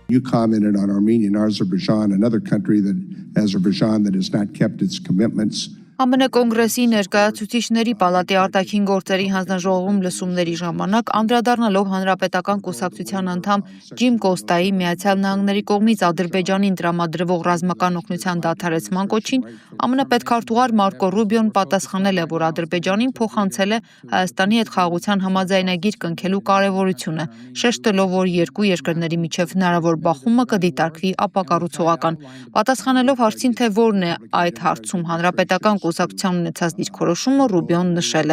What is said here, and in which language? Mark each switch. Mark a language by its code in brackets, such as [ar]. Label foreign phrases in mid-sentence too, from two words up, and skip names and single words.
[en] commented on Armenia and Azerbaijan, another country Azerbaijan that has not kept its commitments. [hy] ԱՄՆ կոնգրեսի ներկայացուցիչների պալատի արտաքին գործերի հանձնաժողովում լսումների ժամանակ անդրադառնալով հանրապետական կուսակցության անդամ Ջիմ Կոստայի Միացյալ Նահանգների կողմից Ադրբեջանին տրամադրվող ռազմական օգնության դադարեցման կոչին, ԱՄՆ պետքարտուղար Մարկո Ռուբիոն պատասխանել է, որ Ադրբեջանին փոխանցել է Հայաստանի հետ խաղաղության համաձայնագիր կնքելու կարևորությունը, շեշտելով, որ երկու երկրների միջև հնարավոր բախումը կդիտարկվի ապակառուցողական։ Պատասխանելով հարցին, թե որն է այդ հարցում հանրապետական կուսակցության ունեցած դիրքորոշումը, Ռուբիոն նշել է.